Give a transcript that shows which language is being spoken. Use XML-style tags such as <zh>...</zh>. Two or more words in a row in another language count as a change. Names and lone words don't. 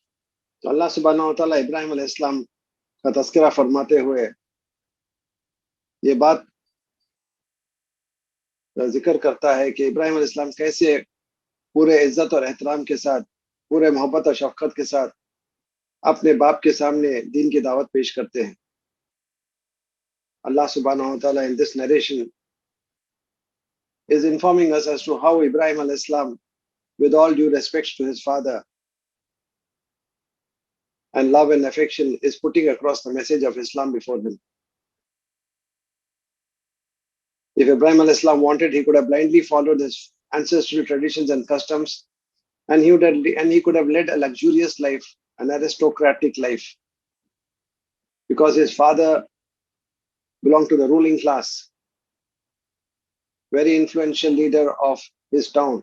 <ur>تو اللہ</ur> <ar>سبحانه وتعالى</ar> <ur>ابراہیم علیہ السلام کا تذکرہ فرماتے ہوئے یہ بات ذکر کرتا ہے کہ ابراہیم علیہ السلام کیسے پورے عزت اور احترام کے ساتھ، پورے محبت اور شفقت کے ساتھ اپنے باپ کے سامنے دین کی دعوت پیش کرتے ہیں.</ur> <en>Allah</en> <ar>سبحانه وتعالى</ar> <en>in this narration is informing us as to how Ibrahim</en> <ar>عليه السلام,</ar> <en>with all due respect to his father and love and affection, is putting across the message of Islam before them. If Ibrahim</en> <ar>عليه السلام</ar> <en>wanted, he could have blindly followed his ancestral traditions and customs, and he could have led a luxurious life, an aristocratic life, because his father belonged to the ruling class, very influential leader of his town.</en>